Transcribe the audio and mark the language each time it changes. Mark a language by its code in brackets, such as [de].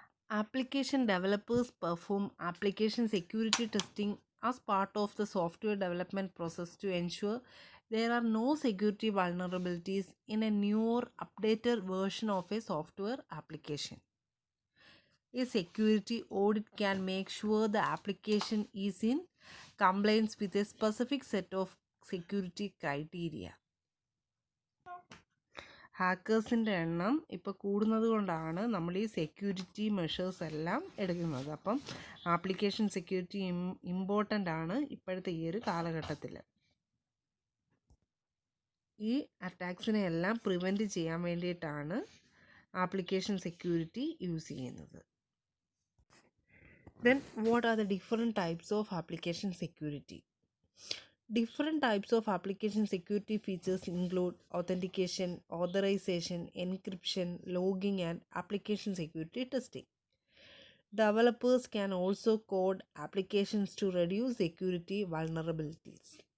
[en] Application developers perform application security testing as part of the software development process to ensure there are no security vulnerabilities in a new or updated version of a software application. A security audit can make sure the application is in compliance with a specific set of security criteria. [ml] ഹാക്കേഴ്സിൻ്റെ എണ്ണം ഇപ്പോൾ കൂടുന്നത് കൊണ്ടാണ് നമ്മൾ ഈ security measures എല്ലാം എടുക്കുന്നത്. അപ്പം application security important ആണ് ഇപ്പോഴത്തെ ഈ ഒരു കാലഘട്ടത്തിൽ. ഈ അറ്റാക്സിനെ എല്ലാം പ്രിവെൻറ്റ് ചെയ്യാൻ വേണ്ടിയിട്ടാണ് ആപ്ലിക്കേഷൻ സെക്യൂരിറ്റി യൂസ് ചെയ്യുന്നത്. [en] Then what are the different types of application security? Different types of application security features include authentication, authorization, encryption, logging, and application security testing. Developers can also code applications to reduce security vulnerabilities.